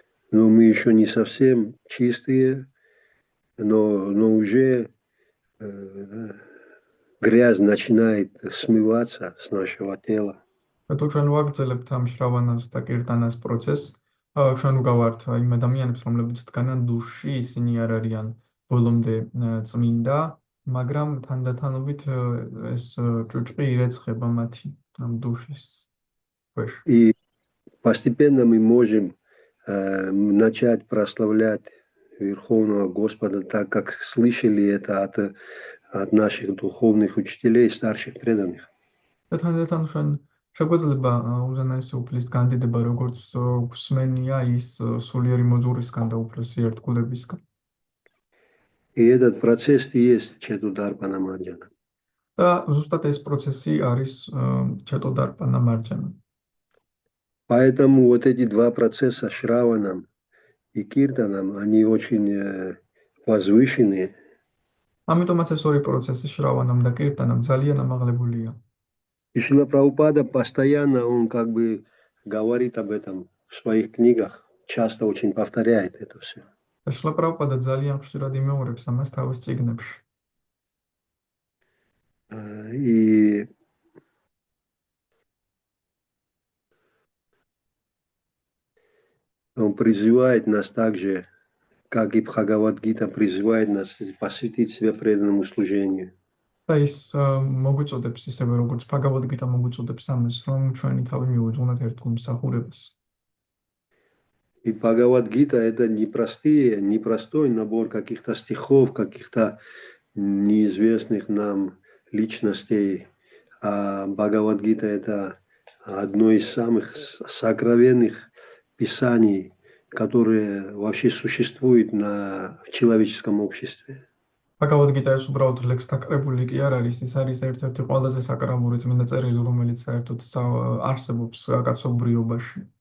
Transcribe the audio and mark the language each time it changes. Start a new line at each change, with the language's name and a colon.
Russian: Но мы еще не совсем чистые, но уже грязь начинает смываться с нашего тела.
Georgian: თუ ჩვენ ვაგრძელებთ ამ შრავანას და კირტანას პროცესს, ჩვენ ვგავართ იმ ადამიანებს, რომლებიც დგანან დუში, ისინი არ არიან ბოლომდე წმინდა, მაგრამ თანდათანობით ეს ჭუჭყი ირეცხება მათი ამ დუშის ქვეშ.
Russian: И постепенно мы можем начать прославлять Верховного Господа, так как слышали это от наших духовных учителей, старших преданных.
Georgian: და თანდათან ჩვენ შეგვეძლება უზენაესი უფლის განდიდება, როგორც გვსმენია ის სულიერი მოძღვრისგან და უფლესი ერთგულებისგან.
Russian: И этот процесс и есть Четударпана Марджана.
Georgian: და ზუსტად ეს პროცესი არის ჩეტოდარპანა მარჯანა.
Russian: Поэтому вот эти два процесса Шраванам и Киртанам, они очень возвышенные.
Georgian: ამიტომაც ეს ორი პროცესი შრავანამ და კირტანამ ძალიან ამაღლებულია.
Russian: И Шрила Прабхупада постоянно, он как бы говорит об этом в своих книгах, часто очень повторяет это все.
Georgian: და შრილა პრაბჰუპადა ძალიან ხშირად იმეორებს ამას თავის წიგნებში.
Russian: И он призывает нас также, как и Бхагавад-гита призывает нас посвятить себя преданному служению.
Georgian: და ის მოგვიწოდებს ისევე როგორც ბჰაგავად-გიტა მოგვიწოდებს ამას, რომ ჩვენი თავი მივუძღვნათ ერთგულ მსახურებას.
Russian: И Бхагавад-гита это непростой набор каких-то стихов, каких-то неизвестных нам личностей. А Бхагавад-гита это одно из самых сокровенных писаний, которые вообще существуют в человеческом обществе.
Georgian: ბჰაგავად-გიტა ეს უბრალოდ ლექსთა კრებული კი არ არის, ის არის ერთ-ერთი ყველაზე საკრალური წმინდა წერილი, რომელიც საერთოდ არსებობს კაცობრიობაში.